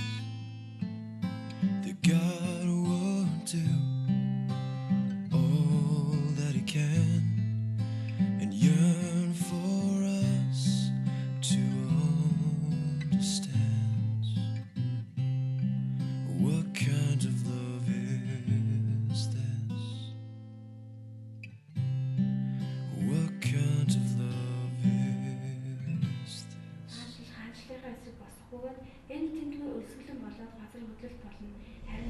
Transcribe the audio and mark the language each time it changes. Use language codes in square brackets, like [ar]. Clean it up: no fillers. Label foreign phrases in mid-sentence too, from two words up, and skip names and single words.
[en] That God would do all that he can and yearn for us to understand. What kind of love is this? What kind of love is this? [mn] Хаанчлалаа эсрэг босхгүйгээр энэ тэмдгийн өлсгөлэн болоод газар хөдлөлт болно.